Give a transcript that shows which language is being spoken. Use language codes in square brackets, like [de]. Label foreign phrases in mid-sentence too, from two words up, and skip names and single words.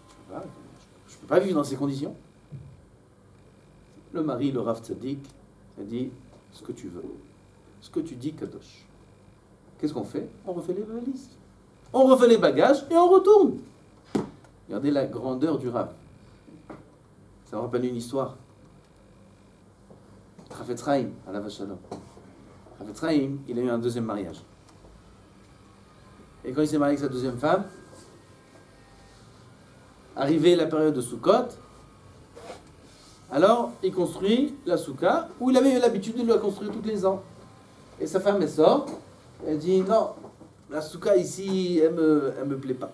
[fr] Je peux pas vivre dans ces conditions. Le mari, le Rav Tzadik, a dit ce que tu veux. Ce que tu dis, Kadosh. Qu'est-ce qu'on fait? On refait les valises. On refait les bagages et on retourne. Regardez la grandeur du Rav. Ça me rappelle une histoire. Chafetz Chaim, [he] עליו השלום. [fr] Chafetz Chaim, il a eu un deuxième mariage. Et quand il s'est marié avec sa deuxième femme, arrivée la période de Sukkot, alors il construit la souka où il avait eu l'habitude de la construire tous les ans. Et sa femme elle sort, elle dit non, la souka ici, elle me plaît pas.